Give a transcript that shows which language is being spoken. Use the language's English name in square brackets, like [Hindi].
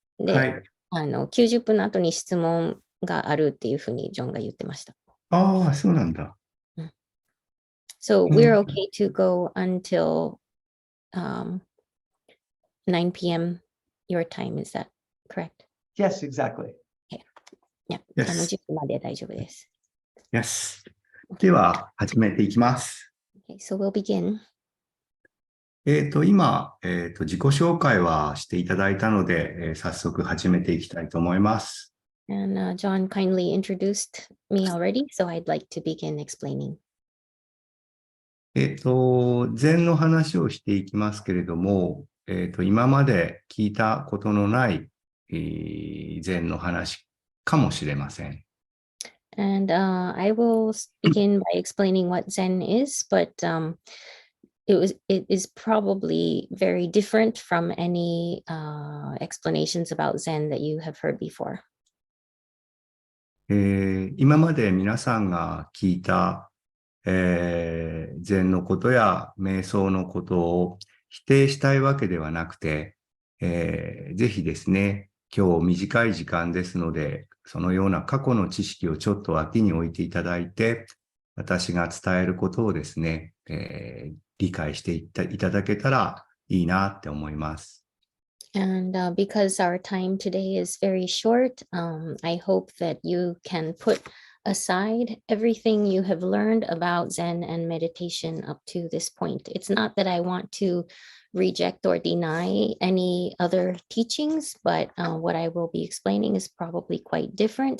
[Japanese] で、はい、90分の後に質問があるっていうふうにジョンが言ってました。ああ、そうなんだ。 [English] So we're okay to go until 9 p.m. your time, is that correct? Yes, exactly. [Japanese] Okay. Yeah. 10時まで大丈夫です。 Yes. では、始めていきます。 [English] Okay, so we'll begin. [Japanese] 今、自己紹介はしていただいたので、早速始めていきたいと思います。 [English] And John kindly introduced me already, so I'd like to begin explaining. [Japanese] 禅の話をしていきますけれども、今まで聞いたことのない禅の話かもしれません。 [English] And I will begin by explaining what Zen is, but it is probably very different from any explanations about Zen that you have heard before. [Japanese] 今まで皆さんが聞いた禅のことや瞑想のことを否定したいわけではなくて、ぜひですね、今日短い時間ですので、そのような過去の知識をちょっと脇に置いていただいて、私が伝えることをですね、理解していただけたらいいなって思います。 [English] And because our time today is very short, I hope that you can put aside everything you have learned about Zen and meditation up to this point. It's not that I want to reject or deny any other teachings, but what I will be explaining is probably quite different.